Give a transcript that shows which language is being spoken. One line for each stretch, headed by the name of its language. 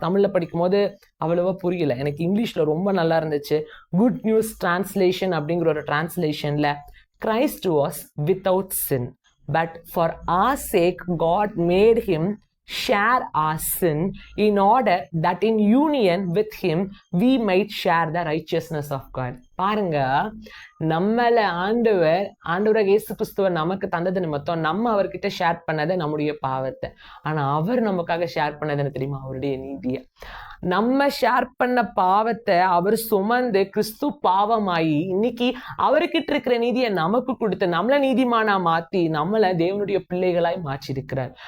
Tamil: தமிழ்ல படிக்கும் போது அவ்வளவா புரியல எனக்கு, இங்கிலீஷ்ல ரொம்ப நல்லா இருந்துச்சு.
English: Good news translation அப்படிங்கிற ஒரு டிரான்ஸ்லேஷன்ல, Christ was without sin, but for our sake God made him share our sin in order that in union with him we might share the righteousness of God.
Tamil: பாருங்க, நம்மள ஆண்டவராக இயேசு கிறிஸ்துவர் நமக்கு தந்தது நிமித்தம் நம்ம அவர்கிட்ட ஷேர் பண்ணது நம்முடைய பாவத்தை. ஆனா அவர் நமக்காக ஷேர் பண்ணது என்ன தெரியுமா? அவருடைய நீதியை. நம்ம ஷேர் பண்ண பாவத்தை அவர் சுமந்து கிறிஸ்து பாவமாயி இன்னைக்கு அவர்கிட்ட இருக்கிற நீதியை நமக்கு கொடுத்து நம்மள நீதிமானா மாத்தி நம்மள தேவனுடைய பிள்ளைகளாய் மாற்றிருக்கிறார்.